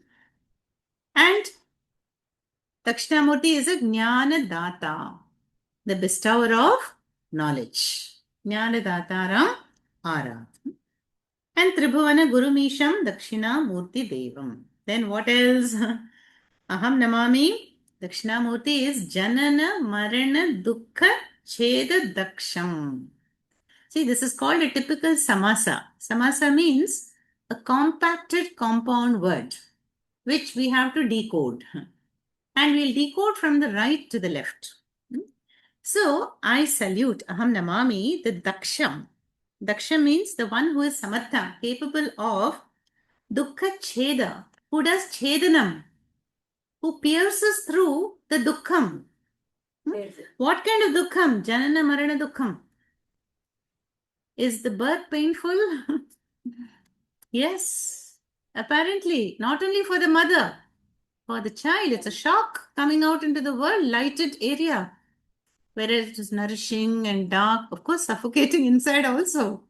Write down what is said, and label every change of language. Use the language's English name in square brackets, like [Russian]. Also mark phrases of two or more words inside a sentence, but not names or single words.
[English] And Dakshinamurti is a [Sanskrit] Jnana Data, [English] the bestower of knowledge. [Sanskrit] Jnana Dataram Arat. And Tribhuvana Gurumisham Dakshinamurti Devam. [English] Then what else? [Sanskrit] Aham Namami. Dakshinamurti is Janana Marana Dukkha Cheda Daksham. [English] See, this is called a typical samasa. Samasa means a compacted compound word, which we have to decode. And we'll decode from the right to the left. So, I salute, [Sanskrit] Aham Namami, the Daksham. [English] Daksha means the one who is samatha, capable of [Sanskrit] dukkha cheda, [English] who does chedanam, who pierces through the dukkham. What kind of [Sanskrit] dukkham? Janana Marana dukkham. [English] Is the birth painful? Yes. Apparently, not only for the mother, for the child, it's a shock coming out into the world, lighted area, where it is nourishing and dark, of course, suffocating inside also.